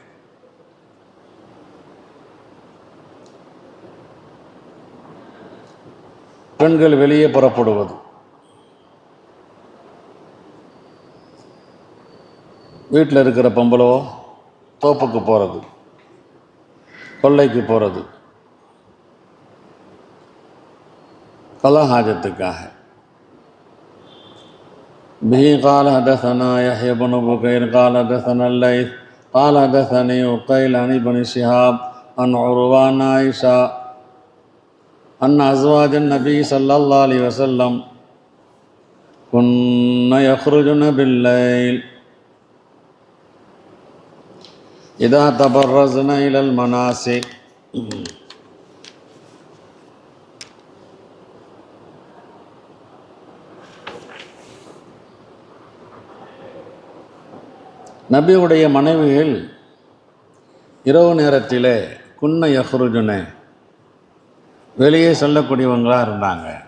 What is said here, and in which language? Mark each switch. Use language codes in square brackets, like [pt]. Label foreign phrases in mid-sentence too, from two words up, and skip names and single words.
[ta] பெண்கள் வெளியே புறப்படுவது, வீட்டில் இருக்கிற பொம்பளவோ தோப்புக்கு போகிறது, கொல்லைக்கு போகிறது, கலாஹாஜத்துக்காக. [ar] به قال حدثنا يحيى بن بكير قال حدثنا الليث قال حدثني عقيل عن ابن شهاب عن عروة عن عائشة أن أزواج النبي صلى الله عليه وسلم كن يخرجن بالليل إذا تبرزن إلى المناسك. [ta] நபியுடைய மனைவிகள் இரவு நேரத்திலே [ar] كن يخرجن [ta] வெளியே செல்லக்கூடியவங்களாக இருந்தாங்க.